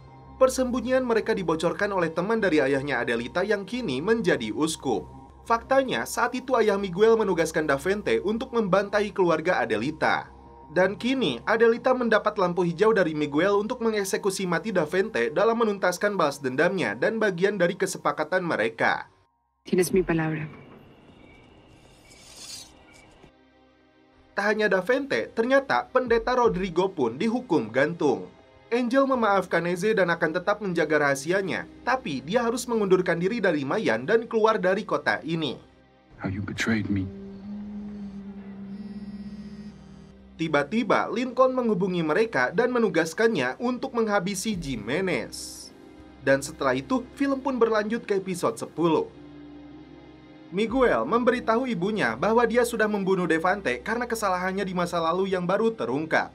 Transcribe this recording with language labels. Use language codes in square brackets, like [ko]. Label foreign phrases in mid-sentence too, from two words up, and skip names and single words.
[id] Persembunyian mereka dibocorkan oleh teman dari ayahnya Adelita yang kini menjadi uskup. Faktanya, saat itu ayah Miguel menugaskan Davente untuk membantai keluarga Adelita. Dan kini, Adelita mendapat lampu hijau dari Miguel untuk mengeksekusi mati Davente dalam menuntaskan balas dendamnya dan bagian dari kesepakatan mereka. [es] Tienes mi palabra. [id] Tak hanya Davente, ternyata pendeta Rodrigo pun dihukum gantung. Angel memaafkan Eze dan akan tetap menjaga rahasianya, tapi dia harus mengundurkan diri dari Mayan dan keluar dari kota ini. [en] How you betrayed me. [id] Tiba-tiba, Lincoln menghubungi mereka dan menugaskannya untuk menghabisi Jimenez. Dan setelah itu, film pun berlanjut ke episode 10. Miguel memberitahu ibunya bahwa dia sudah membunuh Devante karena kesalahannya di masa lalu yang baru terungkap.